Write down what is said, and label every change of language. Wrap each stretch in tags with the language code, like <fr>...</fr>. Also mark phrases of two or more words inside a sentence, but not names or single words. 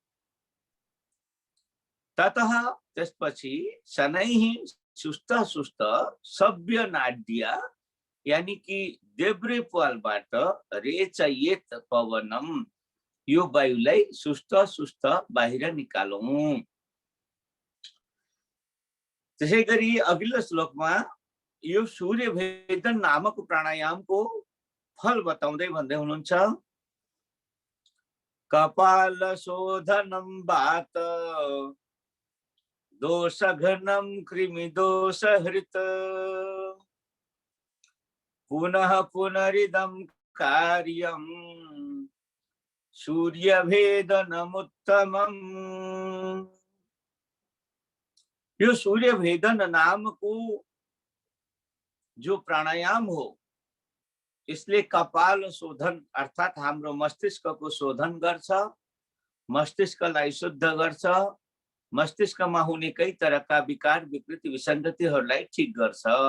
<ne>ततः त्यसपछि शनैः सुस्त सुस्त</ne> <sa>सभ्य नाड्या</sa> <hi>यानी कि</hi> <ne>देब्रे प्वालबाट</ne> <sa>रेचयेत पवनम,</sa> <ne>यो वायुलाई सुस्त सुस्त बाहिर निकालौं। त्यसै गरी अघिल्लो श्लोकमा यो सूर्य भेदन नामक प्राणायामको फल बताउँदै भन्दै हुनुहुन्छ,</ne> <sa>कपाल शोधनम वात दोषघ्नम कृमि दोषहृत पुनः पुनरिदं कार्यम सूर्य भेदनमुत्तमम्।</sa> <ne>यो सूर्य भेदन नामको जो प्राणायाम हो, इसले कपाल शोधन अर्थात हाम्रो मस्तिष्कको शोधन गर्छ, मस्तिष्कलाई शुद्ध गर्छ, मस्तिष्कमा हुने</ne> <hi>कई तरहका</hi> <ne>विकार विकृति विसङ्गतिहरूलाई ठीक गर्छ।</ne>